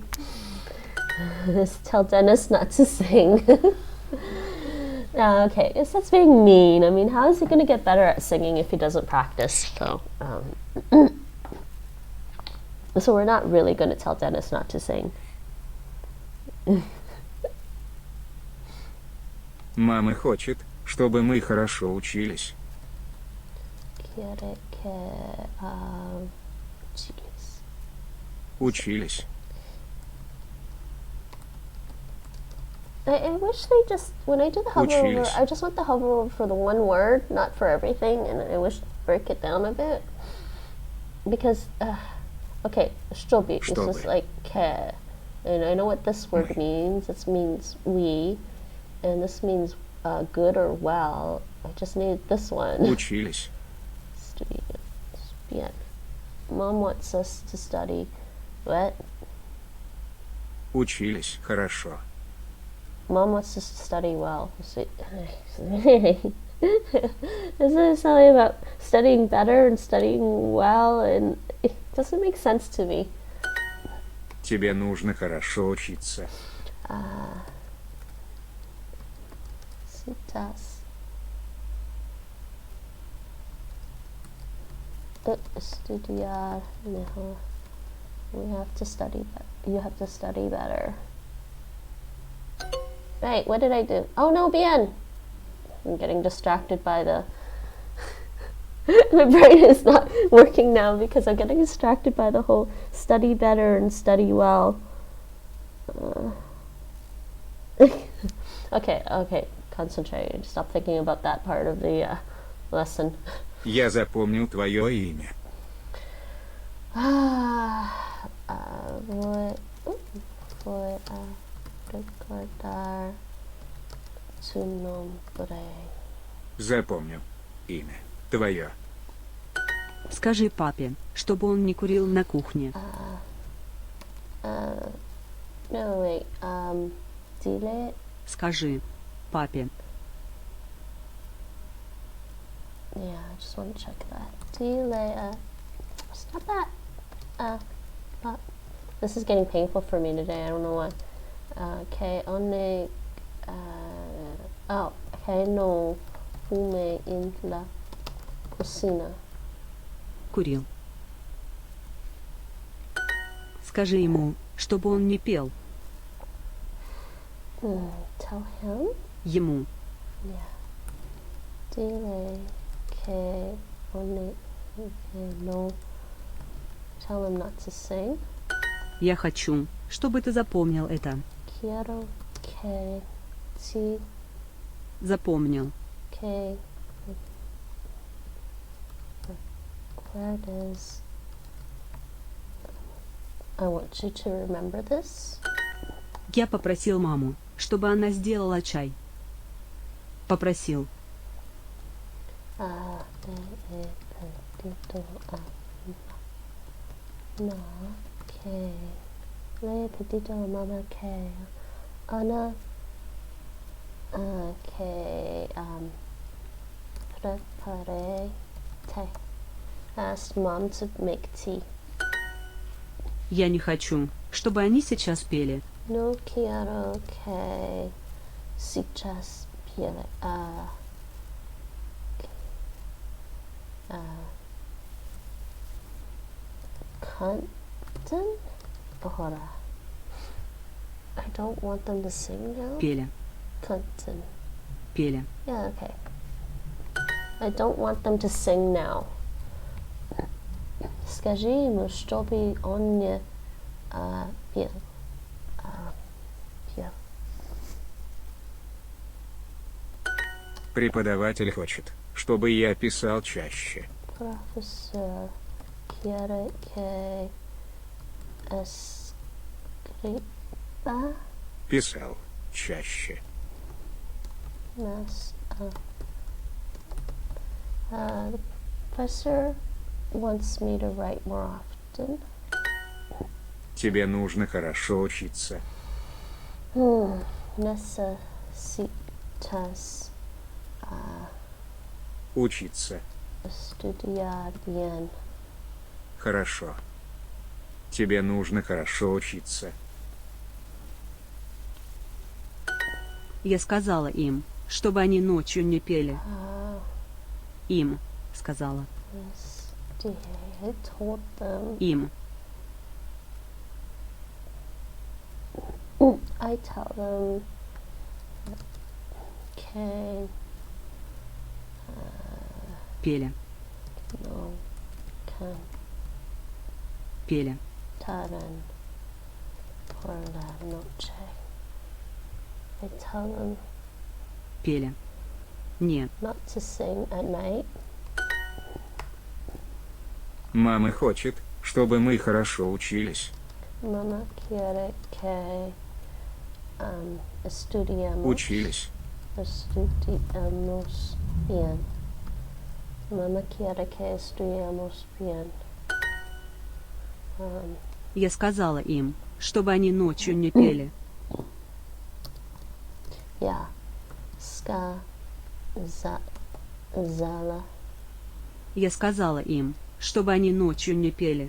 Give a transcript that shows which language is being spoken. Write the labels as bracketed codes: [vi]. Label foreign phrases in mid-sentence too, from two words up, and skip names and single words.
[en] Tell Dennis not to sing. Okay, that's being mean. I mean, how is he going to get better at singing if he doesn't practice? So we're not really going to tell Dennis not to sing. [ru] Мама хочет, чтобы мы хорошо учились. [es] Quiere que [ru] Учились. [en] I wish they just, when I do the hover over, I just want the hover over for the one word, not for everything, and I wish to break it down a bit. Because, okay, чтобы is just like que, and I know what this word means. This means we, and this means good or well. I just need this one. [ru] Учились. [en] Bien. Mom wants us to study. What? [ru] Учились хорошо. [en] Mom wants us to study well. Isn't it something about studying better and studying well? And it doesn't make sense to me. [ru] Тебе нужно хорошо учиться. [es] Citas. Estudiar mejor. [en] We have to study better. You have to study better. Right, what did I do? Oh no, bien. I'm getting distracted by the. My brain is not working now because I'm getting distracted by the whole study better and study well. Okay, concentrate. Stop thinking about that part of the lesson. [ru] Я запомнил твое имя. [es] Voy a recordar tu nombre. [ru] Запомнил имя твое. Скажи папе, чтобы он не курил на кухне. [en] No, wait. Dile. [ru] Скажи папе. [en] Yeah, I just want to check that. Dile. Stop that. This is getting painful for me today. I don't know why. [es] Que one. Que no fume en la cocina. [ru] Курил. Скажи ему, чтобы он не пел. [en] Tell him. [ru] Ему. [en] Yeah. [es] Dile que one. [en] No. Tell him not to sing. [ru] Я хочу, чтобы ты запомнил это. [es] Quiero que ti [ru] Запомнил. [es] que recuerdes. [en] I want you to remember this. [ru] Я попросил маму, чтобы она сделала чай. Попросил. [es] Que le pedito a mamá que Ana que prepare tea. [en] Asked mom to make tea. [ru] Я не хочу, чтобы они сейчас пели. [es] No quiero que сейчас pele. Canton? Ahora. [en] I don't want them to sing now. [ru] Пели. [es] Canton. [ru] Пели. [en] Yeah, okay. I don't want them to sing now. [ru] Скажи ему, чтобы он не пел. Пел. Преподаватель хочет, чтобы я писал чаще. [es] Professor quiere que escriba [ru] Писал чаще. [es] más. [en] The professor wants me to write more often. [ru] Тебе нужно хорошо учиться. [es] Necesitas [ru] Учиться. [es] estudiar bien. [ru] Хорошо. Тебе нужно хорошо учиться. Я сказала им, чтобы они ночью не пели. Им, сказала. [en] I told them. [ru] Им. [en] I tell them. Okay. [ru] Пели. [en] No. Can. [ru] Пели. [es] Taran. Por la noche. [en] I tell them [ru] Пели. Не. [en] not to sing at night. [ru] Мама хочет, чтобы мы хорошо учились. [es] Mamá quiere que estudiamos. [ru] Учились. [es] Estudiamos bien. Mamá quiere que estudiamos bien. [ru] Я сказала им, чтобы они ночью не пели. Я сказала, Я сказала им, чтобы они ночью не пели.